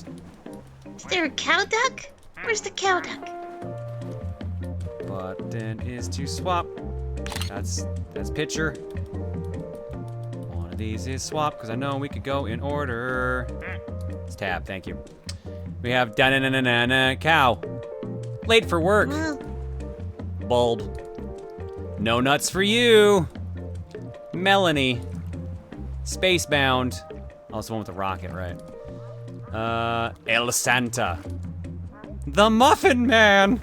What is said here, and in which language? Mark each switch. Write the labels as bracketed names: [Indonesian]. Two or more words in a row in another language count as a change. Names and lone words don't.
[English] Is there a cow duck? Where's the cow duck? Button is to swap. That's picture. One of these is swap, because I know we could go in order. It's tab, thank you. We have da-na-na-na-na cow. Late for work. Bulb. No nuts for you. Melanie. Spacebound. Oh, it's the one with the rocket, right? El Santa. The Muffin Man.